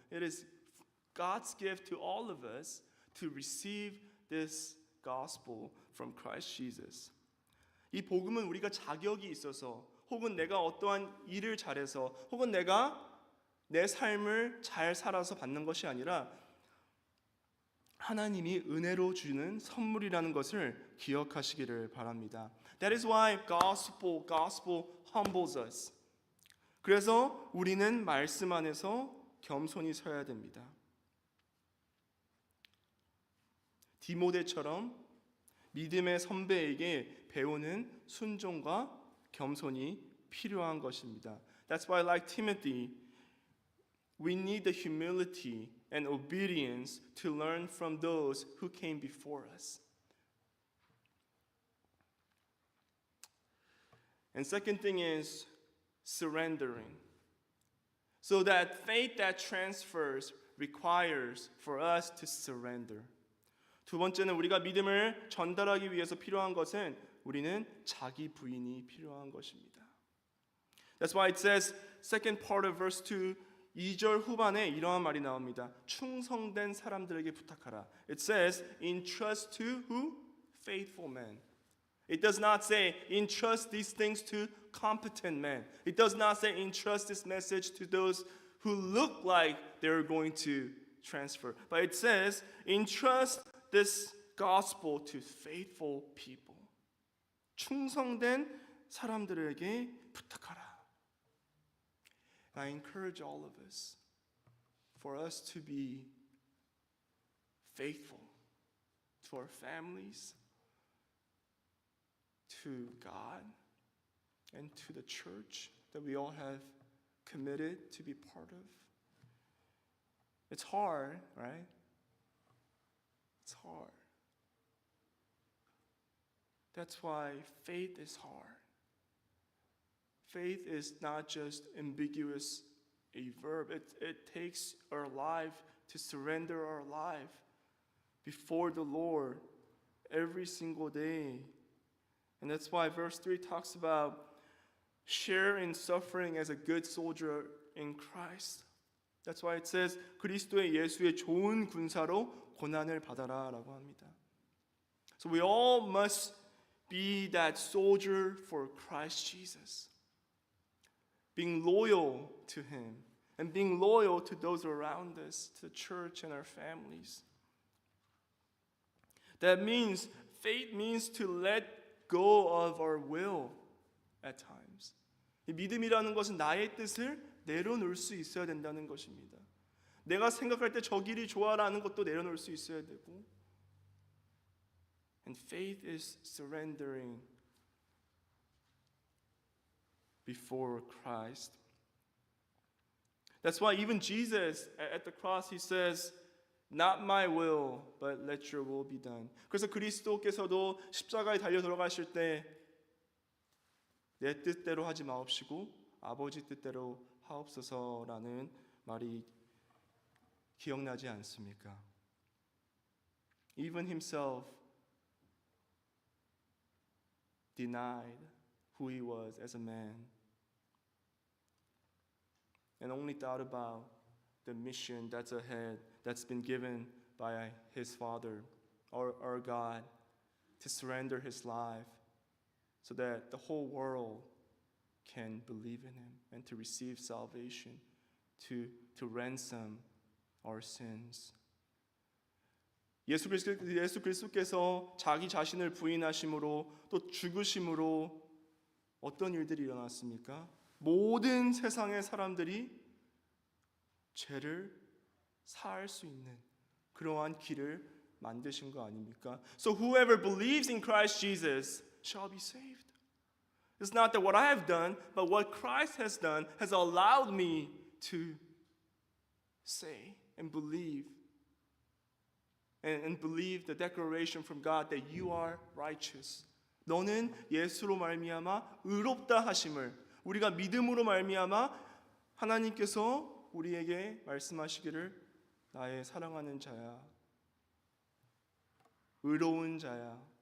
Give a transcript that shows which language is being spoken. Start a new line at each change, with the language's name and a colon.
English: It is God's gift to all of us to receive this gospel from Christ Jesus.
Korean: 이 복음은 우리가 자격이 있어서 혹은 내가 어떠한 일을 잘해서 혹은 내가 내 삶을 잘 살아서 받는 것이 아니라 하나님이 은혜로 주는 선물이라는 것을 기억하시기를 바랍니다.
English: That is why gospel humbles us.
Korean: 그래서 우리는 말씀 안에서 겸손히 서야 됩니다. 디모데처럼 믿음의 선배에게 배우는 순종과 겸손이 필요한 것입니다.
English: That's why, like Timothy, we need the humility and obedience to learn from those who came before us. And second thing is surrendering. So that faith that transfers requires for us to surrender.
Korean: 두 번째는 우리가 믿음을 전달하기 위해서 필요한 것은 우리는 자기 부인이 필요한 것입니다.
English: That's why it says, second part of verse 2,
Korean: 2절 후반에 이러한 말이 나옵니다. 충성된 사람들에게 부탁하라.
English: It says, entrust to who? Faithful men. It does not say, entrust these things to competent men. It does not say, entrust this message to those who look like they're going to transfer. But it says, entrust this gospel to faithful people.
Korean: 충성된 사람들에게 부탁하라.
English: I encourage all of us for us to be faithful to our families, to God, and to the church that we all have committed to be part of. It's hard, right? It's hard. That's why faith is hard. Faith is not just ambiguous, a verb. It takes our life to surrender our life before the Lord every single day. And that's why verse 3 talks about share in suffering as a good soldier in Christ. That's why it says
Korean: 그리스도의 예수의 좋은 군사로 고난을 받아라라고 합니다.
English: So we all must be that soldier for Christ Jesus. Being loyal to Him and being loyal to those around us, to the church and our families. That means, faith means to let go of our will at times.
Korean: 이 믿음이라는 것은 나의 뜻을 내려놓을 수 있어야 된다는 것입니다. 내가 생각할 때 저 길이 좋아라는 것도 내려놓을 수 있어야 되고.
English: And faith is surrendering before Christ. That's why even Jesus at the cross, he says, not my will, but let your will be done.
Korean: 그래서 그리스도께서도 십자가에 달려 돌아가실 때 내 뜻대로 하지 마옵시고 아버지 뜻대로 하옵소서라는 말이 기억나지 않습니까?
English: Even himself denied who he was as a man and only thought about the mission that's ahead, that's been given by his Father, our God, to surrender his life so that the whole world can believe in him and to receive salvation, to ransom our sins.
Korean: 예수 그리스도께서 자기 자신을 부인하심으로 또 죽으심으로 어떤 일들이 일어났습니까? 모든 세상의 사람들이 죄를 사할 수 있는 그러한 길을 만드신 거 아닙니까?
English: So whoever believes in Christ Jesus shall be saved. It's not that what I have done, but what Christ has done has allowed me to say and believe. And believe the declaration from God that you are righteous.
Korean: 너는 예수로 말미암아 의롭다 하심을 우리가 믿음으로 말미암아 하나님께서 우리에게 말씀하시기를 나의 사랑하는 자야, 의로운 자야.